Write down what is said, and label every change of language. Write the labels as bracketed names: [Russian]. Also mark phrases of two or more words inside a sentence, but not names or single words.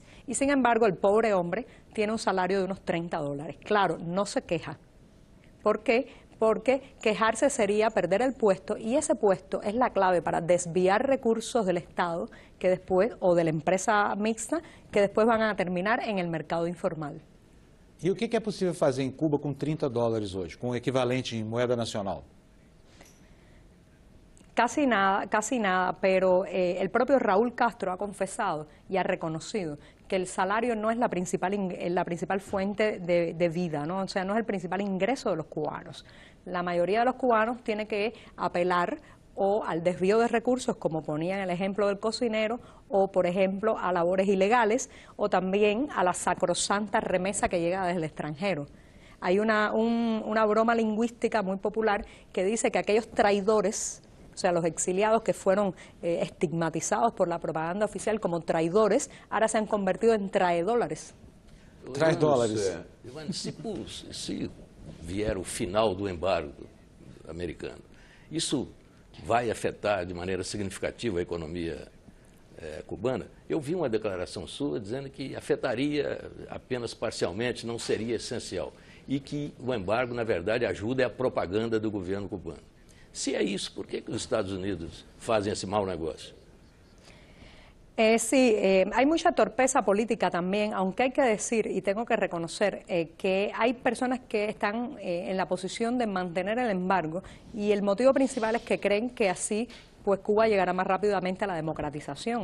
[Spanish] Y sin embargo, el pobre hombre tiene un salario de unos $30. Claro, no se queja. ¿Por qué? porque quejarse sería perder el puesto, y ese puesto es la clave para desviar recursos del Estado que después, o de la empresa mixta, que después van a terminar en el mercado informal. [Portuguese] E o que é possível fazer em Cuba com $30 hoje, com o equivalente em moeda nacional? [Spanish] Casi nada, pero el propio Raúl Castro ha confesado y ha reconocido que el salario no es la principal fuente de vida, ¿no? O sea, no es el principal ingreso de los cubanos. La mayoría de los cubanos tiene que apelar o al desvío de recursos, como ponía en el ejemplo del cocinero, o por ejemplo a labores ilegales, o también a la sacrosanta remesa que llega desde el extranjero. Hay una broma lingüística muy popular que dice que aquellos traidores, o sea, los exiliados que fueron estigmatizados por la propaganda oficial como traidores, ahora se han convertido en traedólares. $3. [Portuguese] Se vier o final do embargo americano, isso vai afetar de maneira significativa a economia cubana? Eu vi uma declaração sua dizendo que afetaria apenas parcialmente, não seria essencial, e que o embargo, na verdade, ajuda a propaganda do governo cubano. Se é isso, por que os Estados Unidos fazem esse mau negócio? [Spanish] Sí, hay mucha torpeza política también, aunque hay que decir, y tengo que reconocer, que hay personas que están en la posición de mantener el embargo, y el motivo principal es que creen que así pues Cuba llegará más rápidamente a la democratización.